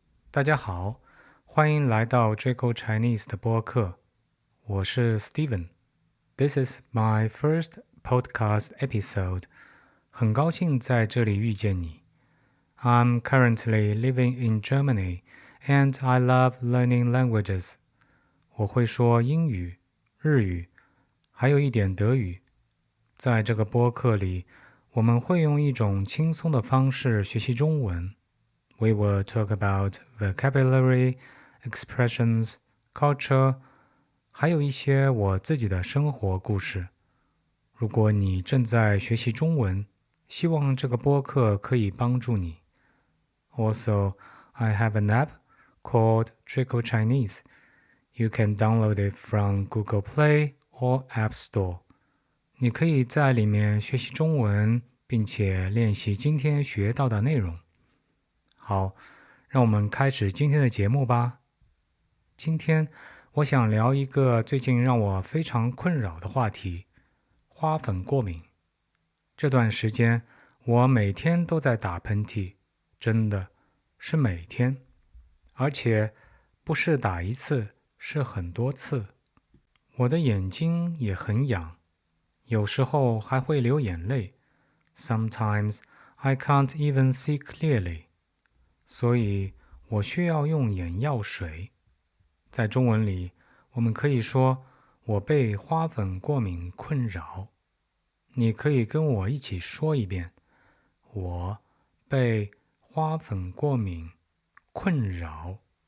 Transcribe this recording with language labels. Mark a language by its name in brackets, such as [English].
[Chinese] 大家好，欢迎来到 Draco Chinese 的播客，我是 Steven。 [English] This is my first podcast episode。 [Chinese] 很高兴在这里遇见你。 [English] I'm currently living in Germany and I love learning languages。 [Chinese] 我会说英语、日语，还有一点德语。在这个播客里，我们会用一种轻松的方式学习中文。 [English] We will talk about vocabulary, expressions, culture， [Chinese] 还有一些我自己的生活故事。如果你正在学习中文，希望这个播客可以帮助你。 [English] Also, I have an app called Draco Chinese. You can download it from Google Play or App Store. [Chinese] 你可以在里面学习中文，并且练习今天学到的内容。好，让我们开始今天的节目吧。今天我想聊一个最近让我非常困扰的话题——花粉过敏。这段时间我每天都在打喷嚏，真的是每天，而且不是打一次，是很多次。我的眼睛也很痒，有时候还会流眼泪。 [English] Sometimes I can't even see clearly. [Chinese] 所以我需要用眼药水。在中文里，我们可以说我被花粉过敏困扰。你可以跟我一起说一遍，我被花粉过敏困扰。